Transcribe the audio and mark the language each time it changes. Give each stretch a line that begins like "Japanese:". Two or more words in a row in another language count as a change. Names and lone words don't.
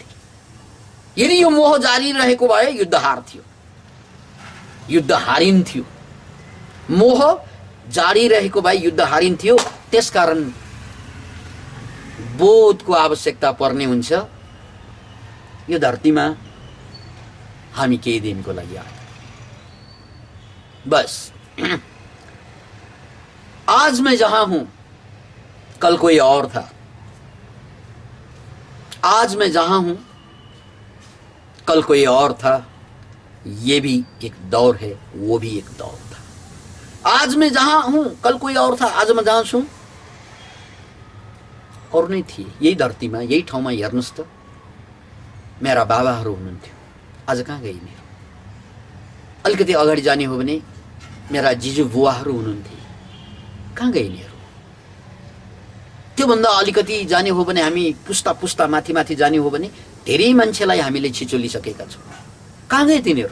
Nepali: यदि यो मोह जारी रहेको भए युद्ध हार्थ्यो, युद्ध हारिन्थ्यो। मोह जारी रहेको भए युद्ध हारिन्थ्यो। त्यसकारण बोधको आवश्यकता पर्ने हुन्छ। यो धरतीमा हामी केही दिनको लागि आए, बस।
Hindi: आज मैं जहां हूं कल कोई और था, आज मैं जहां हूं कल कोई और था। ये भी एक दौर है, वो भी एक दौर था। आज मैं जहां हूं कल कोई और था, आज मैं जहां छु और नहीं थिए।
Nepali: यही धरतीमा, यही ठाउँमा हेर्नुस् त, मेरा बाबाहरू हुनुहुन्थ्यो, आज कहाँ गए नि? अलिकति अगाडि जाने हो भने मेरा जिजु बुवाहरू हुनुहुन्थे, कहाँ गए नि? त्योभन्दा अलिकति जाने हो भने हामी पुस्ता पुस्ता माथि माथि जाने हो भने धेरै मान्छेलाई हामीले छिचोलिसकेका छौँ, कहाँ गए तिनीहरू?